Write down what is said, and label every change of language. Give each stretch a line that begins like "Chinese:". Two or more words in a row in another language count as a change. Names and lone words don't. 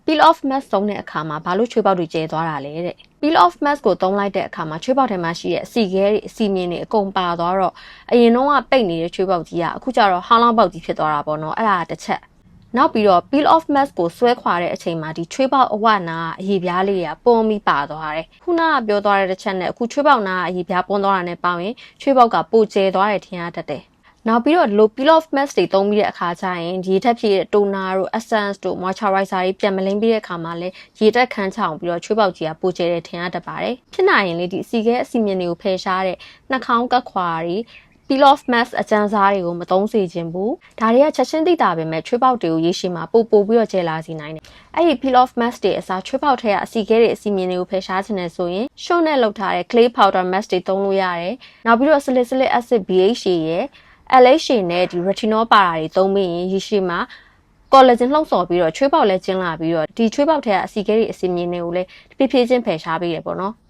English: peel off mask
Burmese: သုံးတဲ့အခါမှာဘာလို့ချွေးပေါက်တွေကျဲသွားတာလဲတဲ့
English: peel off mask
Burmese: ကိုသုံးလိုက်တဲ့အခါမှာချွေးပေါက်ထဲမှာရှိတဲ့အစီခဲတွေအစီမြင်တွေအကုန်ပါသွားတော့အရင်တော့ကပိတ်နေတဲ့ချွေးပေါက်ကြီးကအခုကျတော့ဟောင်းလောင်းပေါက်ကြီးဖြစ်သွားတာပေါ့နော်အဲ့ဒါတစ်ချက်နောက်ပြီးတော့
English: peel off mask
Burmese: ကိုဆွဲခွာတဲ့အချိန်မှာဒီချွေးပေါက်အဝနာအရေပြားလေးတွေကပုံပြီးပါသွားတယ်ခုနကပြောသွားတဲ့တစ်ချက်နဲ့အခုချွေးပေါက်နာအရေပြားပွန်းသွားတာနဲ့ပေါင်းရင်ချွေးပေါက်ကပိုကျဲသွားတယ်ထင်ရတတ်တယ်နောက် ပြီးတော့ဒီလို
English: peel off mask
Burmese: တွေသုံးပြီးတဲ့အခါကျရင်ရေထက်ဖြည့်တဲ့ toner တို့ essence တို့ moisturizer တွေပြန်မလင်းပြီးတဲ့အခါမှာလည်းရေတက်ခန်းချအောင်ပြီးတော့ချွေးပေါက်ကြီးက ပိုကျဲတဲ့ထင်ရတတ်ပါတယ်ဖြစ်နိုင်ရင်လေဒီအစီခဲအစီမြင်တွေကိုဖယ်ရှားတဲ့နှာခေါင်းကပ်ခွာတွေ
English: peel off mask
Burmese: အကျ န်းစားတွေကိုမသုံးစေချင်ဘူးဒါတွေကချက်ချင်းသိတာပဲမဲ့ချွေးပေါက်တွေကိုရေရှည်မှာပိုပြီးတော့ကျဲလာစေနိုင်တယ်အဲ့ဒီ
English: peel off mask
Burmese: တွေအစားချွေးပေါက်ထဲကအစီခဲတွေအစီမြင်တွေကိုဖယ်ရှားခြင်းနဲ့ဆိုရင်ရှုံးနဲ့လုပ်ထားတဲ့
English: clay powder mask
Burmese: တွေသုံးလို့ရတယ်နောက်ပြီးတော့
English: salicylic acid BHA
Burmese: ရဲ့LHA နဲ့ဒီ retinol ပါတာတွေသုံးပြီးရင်ရေရှည်မှာ collagen လှုံ့ဆော်ပြီးတော့ချွေးပေါက်လည်းကျဉ်လာပြီးတော့ဒီချွေးပေါက်ထဲကအစီခဲတွေအစီမြင်တွေကိုလည်းဖြည်းဖြည်းချင်းဖယ်ရှားပေးရပေါ့နော်